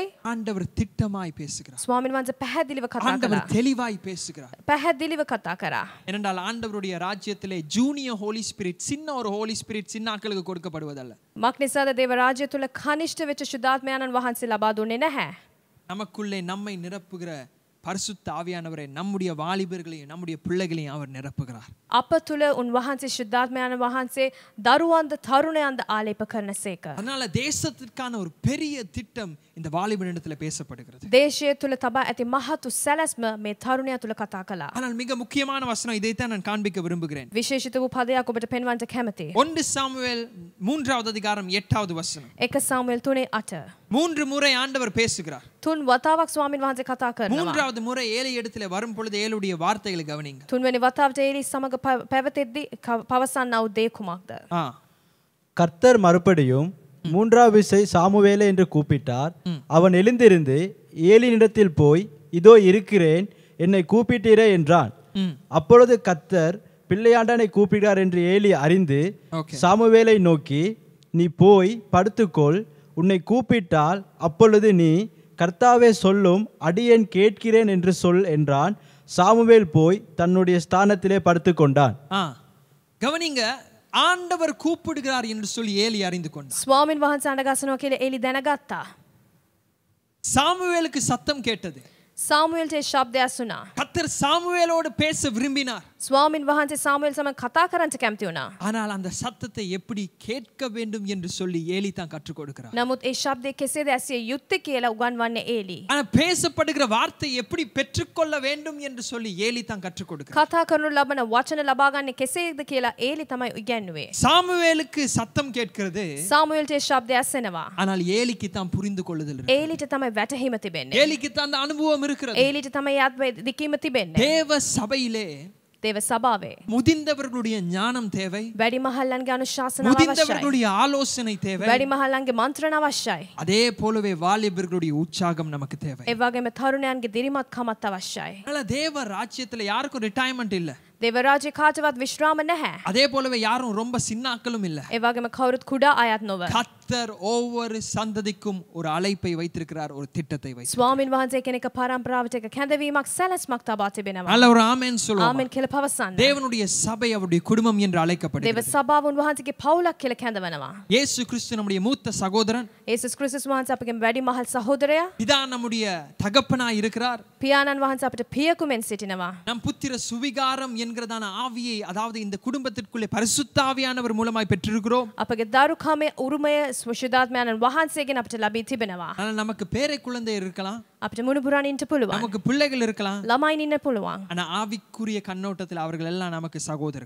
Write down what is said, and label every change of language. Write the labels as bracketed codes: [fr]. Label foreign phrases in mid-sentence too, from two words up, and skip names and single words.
[ta] ஆண்டவர் திட்டமாய் பேசுகிறார். [si] ස්වාමීන් වහන්සේ පැහැදිලිව කතා [ta] ஆண்டவர் [si] කළා. [ta] தெளிவாய் பேசுகிறார். [si] පැහැදිලිව කතා කරා. [ta] ஏனென்றால் ஆண்டவருடைய ராஜ்யத்திலே [en] junior Holy Spirit, [ta] சின்ன ஒரு [en] Holy Spirit [ta] சின்ன ஆட்களுக்கு கொடுக்கப்படுவதல்ல. [si] මක් නිසාද දේව රාජ්‍ය තුල කනිෂ්ඨ වෙච්ච ශුද්ධාත්මයන්න් වහන්සේ ලබා දුන්නේ නැහැ. [ta] நமக்குள்ளே நம்மை நிரப்புகிற பரிசுத்த ஆவியானவரை நம்முடைய வாலிபர்களையும் நம்முடைய பிள்ளைகளையும் அவர் நிரப்புகிறார். [si] අප තුල උන්වහන්සේ ශුද්ධාත්මයන් වහන්සේ දරුවන්ද තරුණයන්ද ආලේප කරන සේක. [ta] அதனால தேசத்திற்கான ஒரு பெரிய திட்டம் இந்த வாலிபனிடத்துல பேசப்படுகிறது. [si] දේශය තුල තබා ඇති මහතු සැලැස්ම මේ තරුණයා තුල කතා කළා. [ta] ஆனால் மிக முக்கியமான வசனம் இதைத்தான் நான் காண்பிக்க விரும்புகிறேன். [si] විශේෂිත වූ පදයක් ඔබට පෙන්වන්න කැමතියි. [ta] 1 சாமுவேல் 3வது அதிகாரம் 8வது வசனம். [si] 1 සාමුවෙල් 3:8. [ta] 3 முறை ஆண்டவர் பேசுகிறார். [si] තුන් වතාවක් ස්වාමීන් වහන්සේ කතා කරනවා. [ta] 3வது முறை ஏலி இடத்துல வரும் பொழுது ஏலுடைய வார்த்தைகளை கவனிங்க. [si] තුන්වෙනි වතාවට ඒලි සමග පැවතෙද්දී පවසන්නා වූ දේ කුමක්ද? [ta] கர்த்தர் மறுபடியும் 3வது விசை சாமுவேலே என்று கூப்பிட்டார். அவன் எழுந்திருந்து ஏலியினிடத்தில் போய், இதோ இருக்கிறேன், என்னை கூப்பிட்டீரே என்றான். அப்பொழுது கர்த்தர் பிள்ளையாண்டனை கூப்பிடுகிறார் என்று ஏலி அறிந்து சாமுவேலை நோக்கி, நீ போய் படுத்துக்கொள், உன்னை கூப்பிட்டால் அப்பொழுது நீ, கர்த்தாவே சொல்லும், அடியேன் கேட்கிறேன் என்று சொல் என்றான். சாமுவேல் போய் தன்னுடைய ஸ்தானத்திலே படுத்துக்கொண்டான். கவனிங்க, ஆண்டவர் கூப்பிடுகிறார் என்று சொல்லி ஏலி அறிந்து கொண்டார். [si] ස්වාමීන් වහන්සේ අඬගස්සනවා කියලා ඒලි දැනගත්තා. [ta] சாமுவேலுக்கு சத்தம் கேட்டது. [si] සාමුවෙල්ට ශබ්දය ඇසුණා. [ta] கர்த்தர் சாமுவேலோடு பேச விரும்பினார். [si] ස්වාමින් වහන්සේ සාමුවෙල් සමග කතා කරන්න කැමති වුණා. [ta] ஆனால் அந்த சத்தத்தை எப்படி கேட்க வேண்டும் என்று சொல்லி ஏலி தான் கற்றுக் கொடுக்கிறார். [si] නමුත් ඒ ශබ්දය කෙසේද ඇසිය යුත්තේ කියලා උගන්වන්නේ ඒලි. [ta] ஆனா பேசப்படுகிற வார்த்தை எப்படி பெற்றுக்கொள்ள வேண்டும் என்று சொல்லி ஏலி தான் கற்றுக் கொடுக்கிறார். [si] කතා කරනු ලබන වචන ලබා ගන්න කෙසේද කියලා ඒලි තමයි ඉගැන්වුවේ. [ta] சாமுவேலுக்கு சத்தம் கேட்கிறது. [si] සාමුවෙල්ට ඒ ශබ්දය ඇසෙනවා. [ta] ஆனால் ஏலிக்கு தான் புரிந்து கொள்ளுதல் இருக்கு. [si] ඒලිට තමයි වැටහීම තිබෙන්නේ. [ta] ஏலிக்கு தான் அந்த அனுபவம் இருக்கிறது. [si] ඒලිට තමයි ආත්මය දිකීම තිබෙන්නේ. [ta] தேவ சபையிலே [si] දේව සභාවේ [ta] முதிர்ந்தவர்களுடைய ஞானம் தேவை. [si] වැඩිමහල්ලන්ගේ අනුශාසනාව අවශ්‍යයි. [ta] முதிர்ந்தவர்களுடைய ஆலோசனை தேவை. [si] වැඩිමහල්ලන්ගේ මන්ත්‍රණ අවශ්‍යයි. [ta] அதே போலவே வாலிபர்களுடைய உற்சாகம் நமக்கு தேவை. [si] ඒ වගේම තරුණයන්ගේ දිරිමත් කමත් අවශ්‍යයි. [ta] அதனால தேவ ராஜ்யத்துல யாருக்கும் ரிட்டையர்மெண்ட் இல்ல. [si] දේවරාජ්‍ය කාටවත් විශ්‍රාම නැහැ. [ta] அதே போலவே யாரும் ரொம்ப சின்னாக்களும் இல்ல. [si] ඒ වගේම කවුරුත් කුඩා අයත් නොව. [ta] கர்த்தர் ஒவ்வொரு சந்ததிக்கும் ஒரு அழைப்பை வைத்திருக்கிறார், ஒரு திட்டத்தை வைத்து. [si] ස්වාමින් වහන්සේ කෙනෙක් පරම්පරාවට එක කැඳවීමක් සැලැස්මක් තබා තිබෙනවා. [ta] நல்ல ஒரு ஆமென் சொல்லுவோம். [si] ආමෙන් කියලා පවසන්න. [ta] தேவனுடைய சபை அவருடைய குடும்பம் என்று [si] දේව [ta] அழைக்கப்படுகிறது. [si] සභාව උන්වහන්සේගේ පවුලක් කියලා කැඳවනවා. [ta] இயேசு கிறிஸ்து நம்முடைய மூத்த சகோதரன். [si] යේසුස් ක්‍රිස්තුස් වහන්සේ අපගේ වැඩිමහල් සහෝදරයා. [ta] பிதா நம்முடைய தகப்பனாய் இருக்கிறார். [si] පියාණන් වහන්සේ අපිට පියකුමෙන් සිටිනවා. [ta] நம் புத்திர சுவிகாரம் என்கிறதான ஆவியை, அதாவது இந்த குடும்பத்திற்குள்ளே பரிசுத்த ஆவியானவர் மூலமாய் பெற்றிருக்கிறோம். [si] අපගේ දරුකමේ උරුමය සුවිශුද්ධාත්මයන්න් වහන්සේගෙන් අපිට ලැබී තිබෙනවා. [ta] ஆனால் நமக்கு பேரை குழந்தை இருக்கலாம், [si] අපිට මුණුබුරන් ඉන්න පුළුවන්. [ta] நமக்கு பிள்ளைகள் இருக்கலாம். [si] ළමයින් ඉන්න පුළුවන්. [ta] ஆனா ஆவிக்குரிய கண்ணோட்டத்தில் அவர்கள் எல்லாம் நமக்கு சகோதரர்கள்.